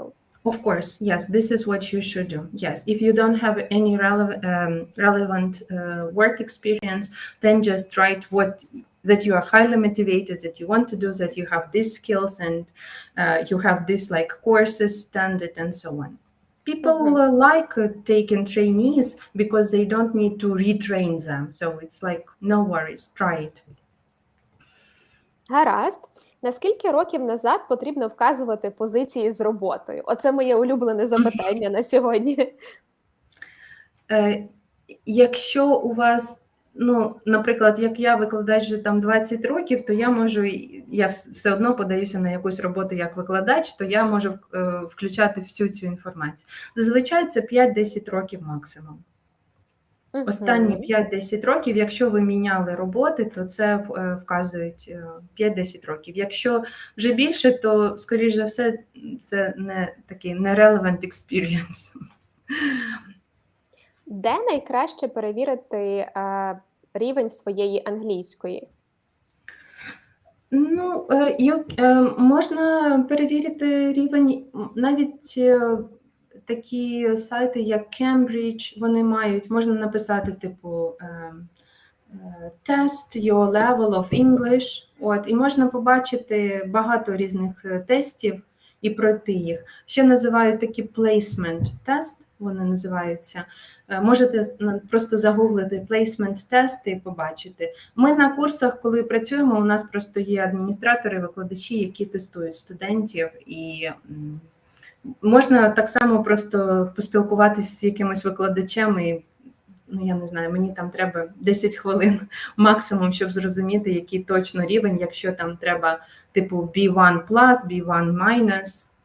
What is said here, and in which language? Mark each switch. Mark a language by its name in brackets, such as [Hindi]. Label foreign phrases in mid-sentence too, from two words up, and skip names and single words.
[English] Of course, yes, this is what you should do. Yes, if you don't have any relevant work experience, then just write that you are highly motivated, that you want to do, that you have these skills and you have this like courses, standard, and so on. People like taking trainees because they don't need to retrain them. So it's like, no worries, try it. [Ukrainian] Гаразд. Наскільки років назад потрібно вказувати позиції з роботою? Оце моє улюблене запитання на сьогодні. Якщо у вас, наприклад, як я викладач вже там 20 років, то я все одно подаюся на якусь роботу як викладач, то я можу включати всю цю інформацію. Зазвичай це 5-10 років максимум. Останні 5-10 років, якщо ви міняли роботи, то це вказують 5-10 років. Якщо вже більше, то, скоріш за все, це не такий не [English] relevant experience. [Ukrainian] Де найкраще перевірити рівень своєї англійської? Можна перевірити рівень навіть такі сайти, як Cambridge, вони мають, можна написати, типу, [English] test your level of English, [Ukrainian] і можна побачити багато різних тестів і пройти їх. Ще називають такі [English] placement test, [Ukrainian] вони називаються. Можете просто загуглити [English] placement test [Ukrainian] і побачити. Ми на курсах, коли працюємо, у нас просто є адміністратори, викладачі, які тестують студентів, і можна так само просто поспілкуватися з якимось викладачем, і, я не знаю, мені там треба 10 хвилин максимум, щоб зрозуміти, який точно рівень, якщо там треба, типу, B1+, B1-.